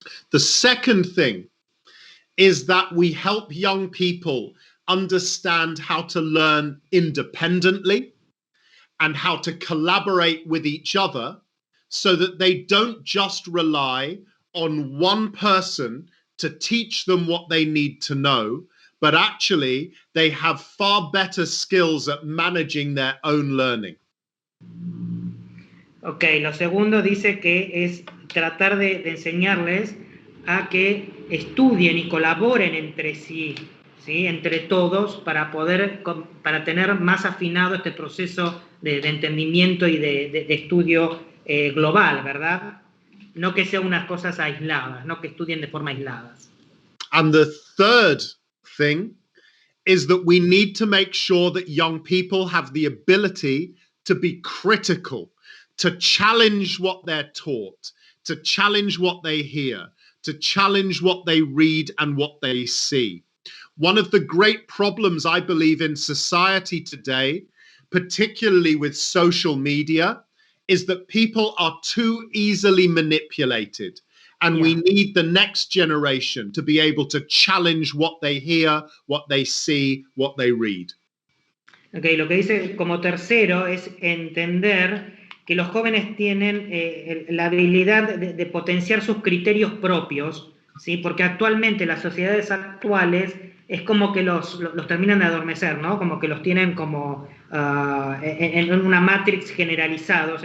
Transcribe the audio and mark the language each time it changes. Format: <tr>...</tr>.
<en>The second thing is that we help young people understand how to learn independently and how to collaborate with each other so that they don't just rely on one person to teach them what they need to know, but actually they have far better skills at managing their own learning.</en> <es>Ok, lo segundo dice que es tratar de enseñarles a que estudien y colaboren entre sí, ¿sí? Entre todos, para tener más afinado este proceso de entendimiento y de estudio global, ¿verdad? No que sean unas cosas aisladas, no que estudien de forma aisladas.</es> <en>And the third thing is that we need to make sure that young people have the ability to be critical, to challenge what they're taught, to challenge what they hear, to challenge what they read and what they see. One of the great problems, I believe, in society today, particularly with social media, is that people are too easily manipulated. And we need the next generation to be able to challenge what they hear, what they see, what they read.</en> <es>Okay, lo que dice como tercero es entender que los jóvenes tienen la habilidad de potenciar sus criterios propios, ¿sí? Porque actualmente las sociedades actuales es como que los terminan de adormecer, ¿no? Como que los tienen como en una matrix generalizados.</es>